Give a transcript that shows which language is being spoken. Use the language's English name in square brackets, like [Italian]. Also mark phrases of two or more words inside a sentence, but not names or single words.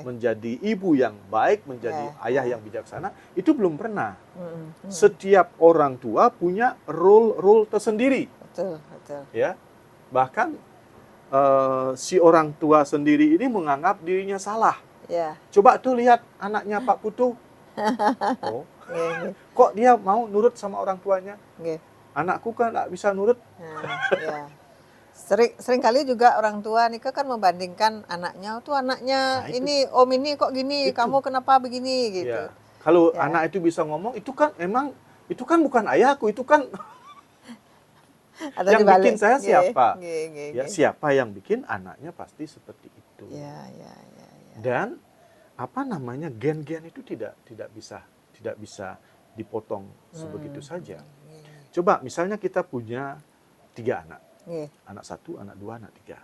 [Indonesian] menjadi ibu yang baik, menjadi Ya, ayah yang bijaksana, itu belum pernah. Mm-mm. Setiap orang tua punya role tersendiri, Betul, betul. ya. Bahkan si orang tua sendiri ini menganggap dirinya salah. Ya, Coba tuh lihat anaknya Pak Putu. Oh, [Balinese] nggih, nggih. [Indonesian] kok dia mau nurut sama orang tuanya? Nggih. Anakku kan nggak bisa nurut. Nah, ya. Sering kali juga orang tua nih kan membandingkan anaknya tuh anaknya Nah, itu. ini om ini kok gini, Itu. kamu kenapa begini gitu. Ya. Kalau Ya. anak itu bisa ngomong, itu kan bukan ayahku, itu kan Atau yang dibalik. bikin saya Nggih, siapa? [Balinese] nggih, nggih, [Indonesian] ya nggih. siapa yang bikin anaknya pasti seperti itu. Ya, ya. Dan apa namanya gen-gen itu tidak bisa dipotong sebegitu saja. Nggih, Coba misalnya kita punya 3 anak. Nggih. Anak 1, anak 2, anak 3.